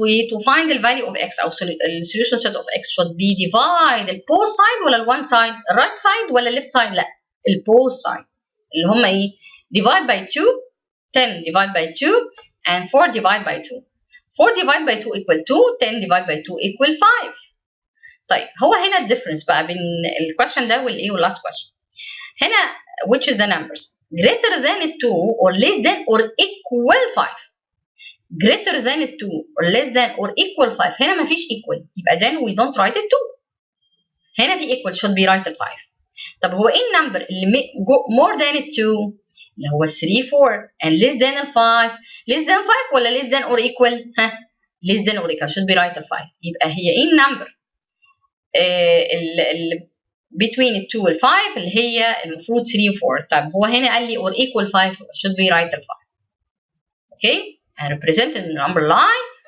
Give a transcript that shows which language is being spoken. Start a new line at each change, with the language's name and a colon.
English: To find the value of x أو solution set of x should be divide both side ولا one side, right side ولا left side؟ لا، both side
Arabic: اللي هم ايه؟
English: divide by 2, 10 divide by 2 and 4 divide by 2. 4 divide by 2 equal 2, 10 divide by 2 equal 5.
Arabic: طيب هو هنا الديفرنس بقى بين الكويشن ده والايه واللاست كويشن.
English: هنا which is the numbers greater than 2 or less than or equal 5. greater than 2 or less than or equal 5. هنا مفيش equal يبقى then we don't write it 2. هنا في equal should be write 5.
Arabic: طب هو ايه النمبر اللي
English: more than 2 اللي هو 3 4 and less than 5 less than 5 ولا less than or equal؟ ها less than or equal should be write 5.
Arabic: يبقى هي ايه النمبر اللي between 2 وال 5 اللي هي المفروض 3 و 4. طب هو هنا قال لي
English: or equal 5 should be write 5. okay and represent the number line.